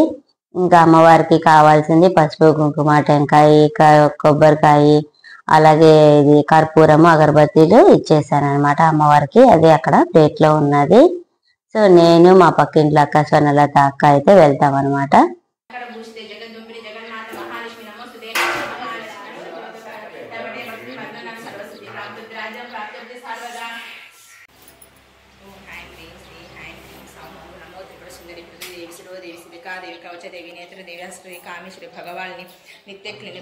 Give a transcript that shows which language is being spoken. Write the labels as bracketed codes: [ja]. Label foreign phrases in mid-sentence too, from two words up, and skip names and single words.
[te] ఇంకా అమ్మవారికి కావాల్సింది పసుపు కుంకుమ టెంకాయ కొబ్బరికాయ అలాగే ఇది కర్పూరము అగరబత్తీలు ఇచ్చేసాను అనమాట అమ్మవారికి. అది అక్కడ ప్లేట్లో ఉన్నది. సో నేను మా పక్కింట్లో అక్క స్వర్ణలత అక్క అయితే వెళ్తాం అనమాట. [sa] देवी कवच देवी नेत्र देव्याश्री कामेश्वरी भगवानी नित्य क्लिनि